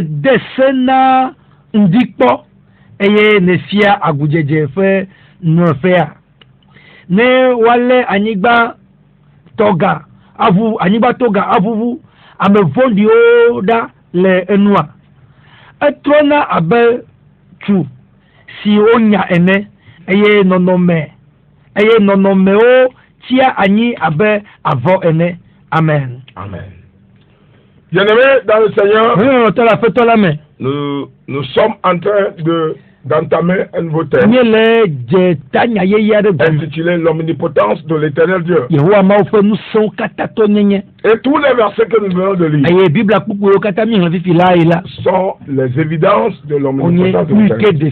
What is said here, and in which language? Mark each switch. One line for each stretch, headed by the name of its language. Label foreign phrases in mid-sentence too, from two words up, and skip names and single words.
Ewe: de se na ŋdikpɔ eye ne fia agudzedze ƒe nɔƒea ne wale anyigba tɔga avuvu ame vɔ̃ɖiwo ɖa le enua etrɔna abe tsu si wonya ene eye nɔnɔmewo tia anyi abe avɔ ene. Amen.
French: Bien-aimés dans le Seigneur, nous sommes en train d'entamer un nouveau thème intitulé l'omnipotence de l'Éternel Dieu. Et tous les versets que nous venons de lire sont les évidences de l'omnipotence de l'Éternel.